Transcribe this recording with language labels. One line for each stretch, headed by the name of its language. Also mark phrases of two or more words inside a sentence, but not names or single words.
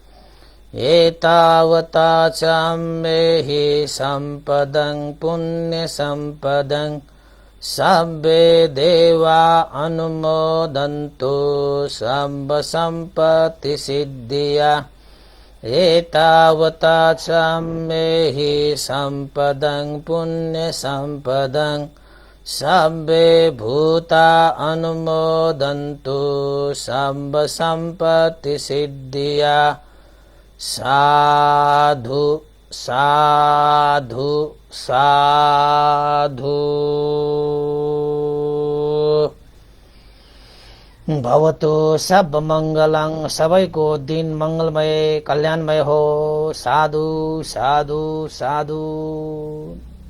Pali: एतावता चाम्मेहि सम्पदं पुण्यसम्पदं सब्बे देवा अनुमोदन्तु सम्ब सम्पत्ति सिद्धिया एतावता चाम्मेहि सम्पदं पुण्यसम्पदं सब्बे भूता अनुमोदन्तु सम्ब सम्पत्ति सिद्धिया साधु साधु साधु भवतु सब मंगलं
Nepali: सबैको दिन मंगलमय कल्याणमय हो।
Pali: साधु साधु साधु।